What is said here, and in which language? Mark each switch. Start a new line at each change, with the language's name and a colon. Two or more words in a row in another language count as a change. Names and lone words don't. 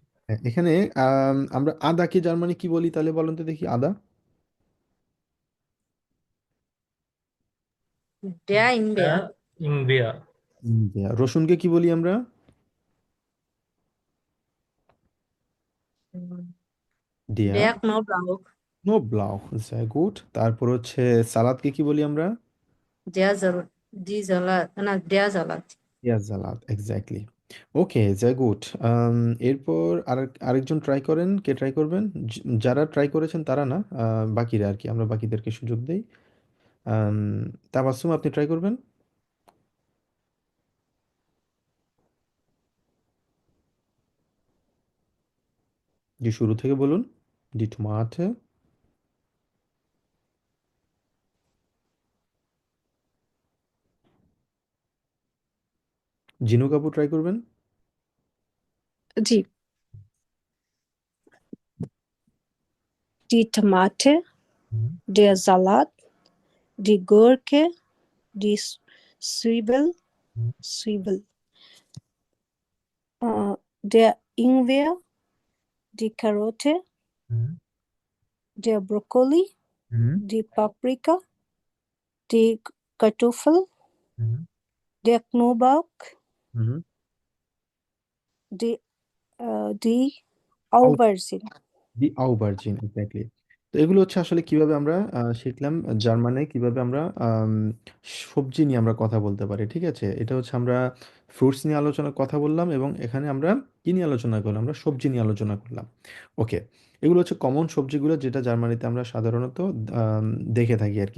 Bangla: এখানে আমরা আদাকে জার্মানি কি বলি তাহলে বলুন তো দেখি। আদা।
German: Der Ingwer. der Ingwer,
Bangla: রসুনকে কি বলি আমরা? হুম,
German: ডিয়া Der Knoblauch.
Bangla: নোব্লাউখ।
German: sehr gut।
Bangla: তারপর হচ্ছে সালাদকে কি বলি আমরা?
German: Die Salat. না, der Salat.
Bangla: পেঁয়াজ সালাদ, এক্স্যাক্টলি। ওকে,
German: sehr gut।
Bangla: এরপর আরেকজন ট্রাই করেন। কে ট্রাই করবেন? যারা ট্রাই করেছেন তারা না, বাকিরা আর কি, আমরা বাকিদেরকে সুযোগ দেই। আম, তাবাসসুম, আপনি ট্রাই করবেন? যে শুরু থেকে বলুন।
German: die Tomate.
Bangla: জিনু কাপু ট্রাই করবেন?
German: Die, die Tomate, Mhm. der Salat, die Gurke, die Zwiebel, Mhm. Zwiebel, der Ingwer, die Karotte, Mhm. der Brokkoli, Mhm. die Paprika, die Kartoffel, Mhm. der Knoblauch, হুম। die Aubergine. die Aubergine, এক্স্যাক্টলি।
Bangla: তো এগুলো হচ্ছে আসলে কিভাবে আমরা শিখলাম জার্মানে কিভাবে আমরা সবজি নিয়ে আমরা কথা বলতে পারি, ঠিক আছে। এটা হচ্ছে আমরা ফ্রুটস নিয়ে আলোচনা কথা বললাম, এবং এখানে আমরা কি নিয়ে আলোচনা করলাম? আমরা সবজি নিয়ে আলোচনা করলাম। ওকে, এগুলো হচ্ছে কমন সবজিগুলো যেটা জার্মানিতে আমরা সাধারণত আম, দেখে থাকি আর কি।